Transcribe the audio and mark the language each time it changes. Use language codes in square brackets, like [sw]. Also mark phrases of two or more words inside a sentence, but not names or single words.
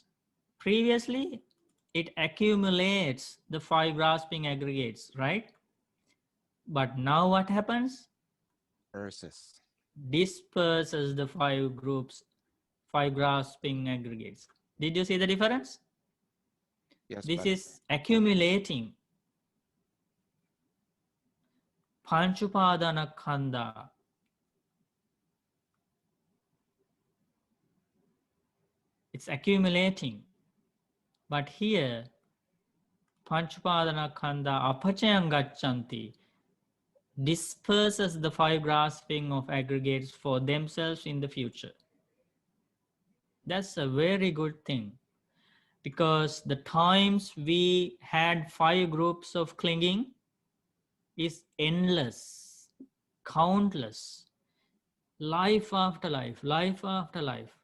[en] Previously, it accumulates the 5 grasping aggregates, right? But now what happens? Disperses the 5 groups, 5 grasping aggregates. Did you see the difference? Yes. This is accumulating. [pi] Panchupadana khanda. [en] It's accumulating. But here, [pi] Panchupadana khanda apachayam gacchanti, [en] disperses the 5 grasping of aggregates for themselves in the future. That's a very good thing, because the times we had 5 groups of clinging is endless, countless, life after life, life after life.